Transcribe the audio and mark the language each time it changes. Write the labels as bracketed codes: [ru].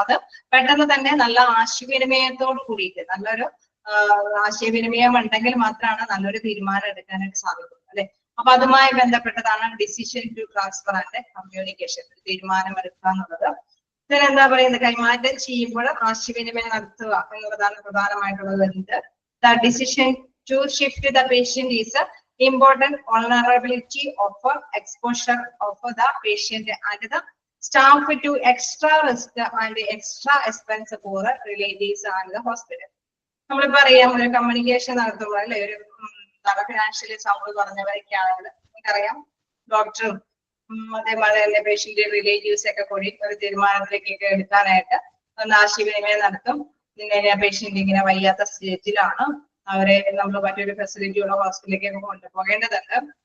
[ml] അത് പെട്ടെന്ന് തന്നെ നല്ല ആശയവിനിമയത്തോട് കൂടിയിട്ട് നല്ലൊരു ആശയവിനിമയം ഉണ്ടെങ്കിൽ മാത്രമാണ് നല്ലൊരു തീരുമാനം എടുക്കാനായിട്ട് സാധിക്കുന്നത് അല്ലെ. അപ്പൊ അതുമായി ബന്ധപ്പെട്ടതാണ് [en] Decision to transfer and communication. [ml] തീരുമാനം എടുക്കുക എന്നുള്ളത്. ഇതിനെന്താ പറയുന്നത് കൈമാറ്റം ചെയ്യുമ്പോൾ ആശയവിനിമയം നടത്തുക എന്നുള്ളതാണ് പ്രധാനമായിട്ടുള്ളത് വരുന്നത്. [en] The decision to shift the patient is a important vulnerability of exposure of the patient and the staff to extra risk and extra expense for relatives and the hospital. [ml] നമ്മളിപ്പോ അറിയാം ഒരു കമ്മ്യൂണിക്കേഷൻ നടത്തുമ്പോൾ അല്ലെ ഒരു ഫിനാൻഷ്യലി സൗണ്ട് പറഞ്ഞവരൊക്കെ ആണെങ്കിൽ നമുക്കറിയാം ഡോക്ടറും അതേപോലെ തന്നെ പേഷ്യന്റ് റിലേറ്റീവ്സ് ഒക്കെ കൂടി ഒരു തീരുമാനത്തിലേക്കൊക്കെ എടുക്കാനായിട്ട് ഒന്ന് ആശയവിനിമയം നടത്തും. ഇങ്ങനെ പേഷ്യന്റ് ഇങ്ങനെ വയ്യാത്ത സ്റ്റേജിലാണ്, അവരെ നമ്മൾ മറ്റൊരു ഫെസിലിറ്റിയുള്ള ഹോസ്പിറ്റലിലേക്ക് കൊണ്ടുപോകേണ്ടതുണ്ട്.